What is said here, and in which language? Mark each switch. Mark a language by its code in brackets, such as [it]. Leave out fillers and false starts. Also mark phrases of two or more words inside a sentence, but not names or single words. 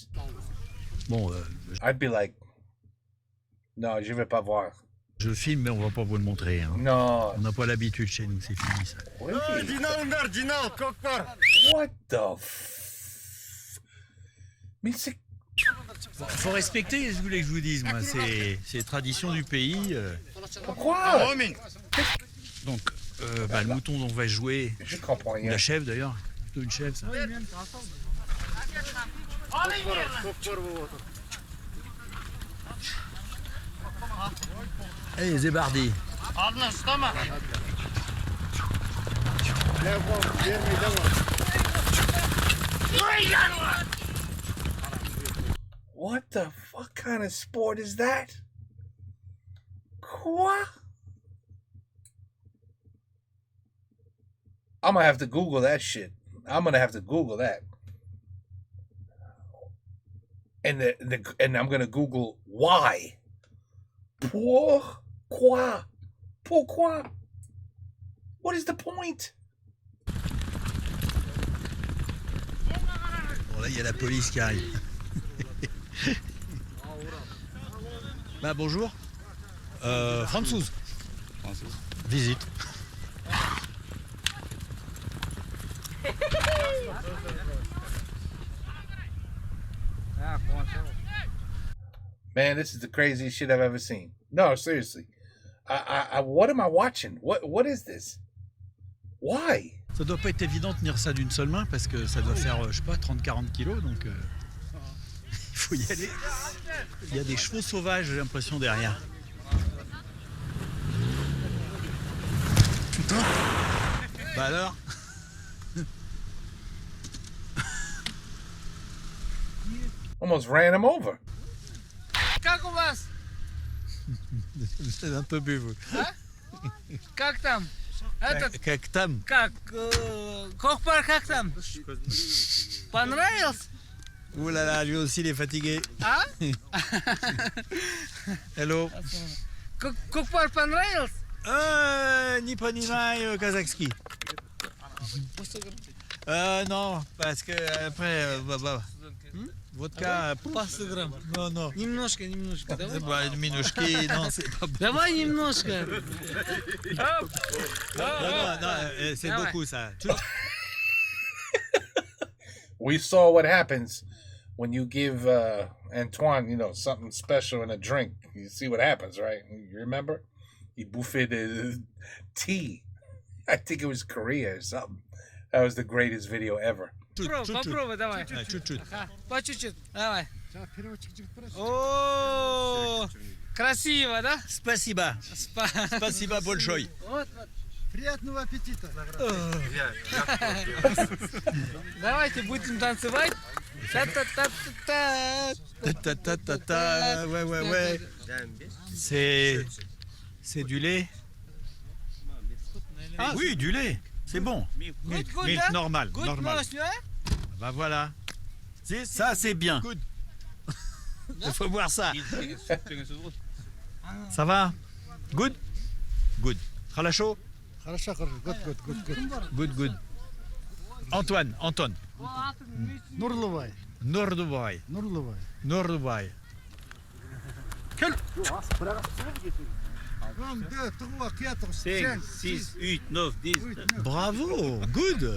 [fr] Bon, [en] I'd be like, [fr] non, je vais pas voir. Je filme, mais on va pas vous le montrer. Hein. Non. On n'a pas l'habitude chez nous, c'est fini ça. Oui. [en] What the [fr] Mais c'est... Bon, faut respecter, je voulais que je vous dise, moi, c'est tradition du pays. Pourquoi? Donc, le mouton dont on va jouer, je comprends rien. La chèvre d'ailleurs, plutôt une chèvre ça. Allez, Zébardi. [en] What the fuck kind of sport is that? [fr] Quoi? [en] I'm gonna have to Google that shit. I'm gonna have to Google that. And I'm gonna Google why. [fr] Pourquoi? Pourquoi? [en] What is the point? [fr] Bon là il y a la police qui arrive. Bah bonjour. Françoise. Visite. [en] Man, this is the craziest shit I've ever seen. No, seriously. What am I watching? What is this? Why? [fr] Ça doit pas être évident de tenir ça d'une seule main parce que ça doit faire, je sais pas, 30-40 kilos, donc il faut y aller. Il y a des chevaux sauvages, j'ai l'impression, derrière. Putain! Bah alors? [en] Almost ran him over. [ru] Как у вас? [fr] Vous êtes un peu bu, vous. [ru] А? Как там? Этот... Как там? Как? Кохпар, как там? Понравился? [fr] Ouh là là, lui aussi, il est fatigué. [ru] А? [en] Hello. [ru] Кохпар понравился? Не понимаю казахский. [fr] Non, parce que après, vodka, pas 100 грамм. Non. [ru] Немножко, давай. [fr] Minouchki, non, c'est pas bon. [ru] Давай немножко. [fr] Non, c'est beaucoup ça. [en] We saw what happens when you give Antoine, something special in a drink. You see what happens, right? You remember? He bouffait the tea. I think it was Korea or something. That was the greatest video ever. [ru] Попробуй, давай. Чуть-чуть. По чуть-чуть, давай. О, красиво, да? Спасибо. Спасибо большое. Приятного аппетита. Давайте будем танцевать. [fr] Ta-ta-ta-ta-ta. Ouais. C'est du lait. Ah oui, du lait. C'est bon. Milk normal. Bah voilà. Ça, c'est bien. Il faut voir ça. Ça va? [en] Good? Хорошо? Good. Antoine. [fr] Nordubay. Quel? 1, 2, 3, 4, 5, 6, 8, 9, 10. [en] Bravo, good.